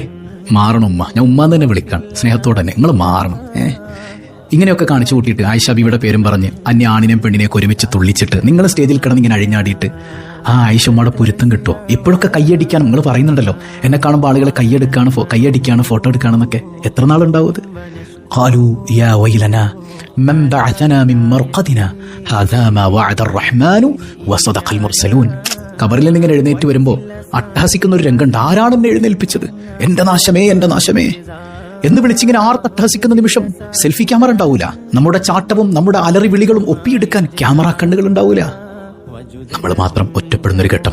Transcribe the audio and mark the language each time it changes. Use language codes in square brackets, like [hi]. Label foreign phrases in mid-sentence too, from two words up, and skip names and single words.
[ml] മാറണം ഉമ്മ, ഞാൻ ഉമ്മാന്ന് തന്നെ വിളിക്കാം സ്നേഹത്തോടെ തന്നെ. നിങ്ങൾ മാറണം. ഇങ്ങനെയൊക്കെ കാണിച്ചു കൂട്ടിയിട്ട് ആയിഷ ബീവിയുടെ പേരും പറഞ്ഞ് അന്യ ആണിനെയും പെണ്ണിനെയൊക്കെ ഒരുമിച്ച് തുള്ളിച്ചിട്ട് നിങ്ങൾ സ്റ്റേജിൽ കിടന്ന് ഇങ്ങനെ അഴിഞ്ഞാടിയിട്ട് ആ ആയിഷ ഉമ്മയുടെ പൊരുത്തം കിട്ടുമോ? ഇപ്പോഴൊക്കെ കൈയടിക്കാൻ നിങ്ങൾ പറയുന്നുണ്ടല്ലോ, എന്നെ കാണുമ്പോൾ ആളുകളെ കൈയടിക്കാണ് ഫോട്ടോ എടുക്കാണെന്നൊക്കെ. എത്ര നാളുണ്ടാവും അത്? [ar] قالوا يا ويلنا من بعثنا من مرقدنا هذا ما وعد الرحمن وصدق المرسلون. [ml] ഖബറിൽ നിന്നിങ്ങനെ എഴുന്നേറ്റ് വരുമ്പോൾ അട്ടഹസിക്കുന്ന ഒരു രംഗമുണ്ട്. ആരാണ് എന്നെ എഴുന്നേൽപ്പിച്ചത്? എന്റെ നാശമേ എന്ന് വിളിച്ചിങ്ങനെ ആർത്തട്ടഹസിക്കുന്ന നിമിഷം സെൽഫി ക്യാമറ ഉണ്ടാവൂല. നമ്മുടെ ചാട്ടവും നമ്മുടെ അലറി വിളികളും ഒപ്പിയെടുക്കാൻ ക്യാമറ കണ്ണുകൾ ഉണ്ടാവൂല. നമ്മൾ മാത്രം ഒറ്റപ്പെടുന്നൊരു ഘട്ടം.